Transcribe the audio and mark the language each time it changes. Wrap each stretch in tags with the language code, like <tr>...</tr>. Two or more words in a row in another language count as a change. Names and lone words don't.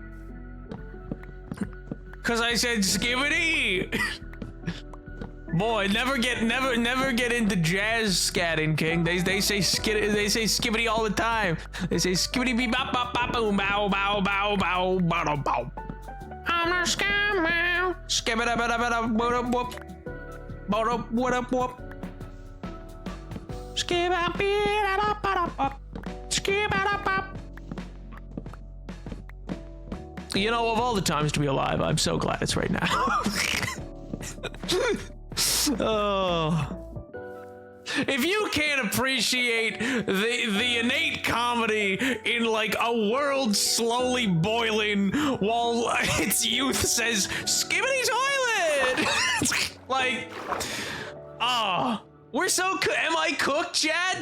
<en>Because I said Skibidi. Boy, never get into jazz scatting, King. They say Skibidi all the time. They say Skibidi be bop bop bop boom bow bow bow bow bow bow. I'm not scared now. Skibidi bada bada bada whoop. Bada bada whoop. Skibidi bada bada whoop. Skibidi bop. You know, of all the times to be alive, I'm so glad it's right now. Oh. If you can't appreciate the innate comedy in like a world slowly boiling while its youth says Skibidi toilet, like, we're so am I cooked, Chad?</en>